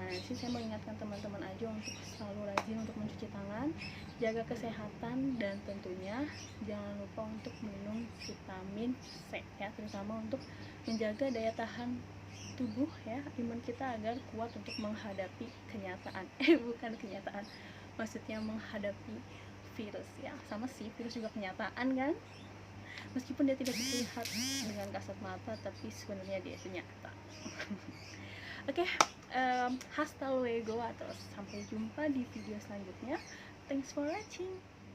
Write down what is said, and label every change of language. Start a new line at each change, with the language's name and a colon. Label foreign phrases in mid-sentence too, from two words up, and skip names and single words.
Indonesian: Sih saya mengingatkan teman-teman aja untuk selalu rajin untuk mencuci tangan, jaga kesehatan, dan tentunya jangan lupa untuk minum vitamin C ya, terutama untuk menjaga daya tahan tubuh ya, imun kita agar kuat untuk menghadapi kenyataan bukan kenyataan, maksudnya menghadapi virus ya. Sama sih, virus juga kenyataan kan, meskipun dia tidak terlihat dengan kasat mata, tapi sebenarnya dia itu nyata. Oke,
Spanish: hasta luego
Indonesian: atau sampai jumpa di video selanjutnya.
English: Thanks for watching.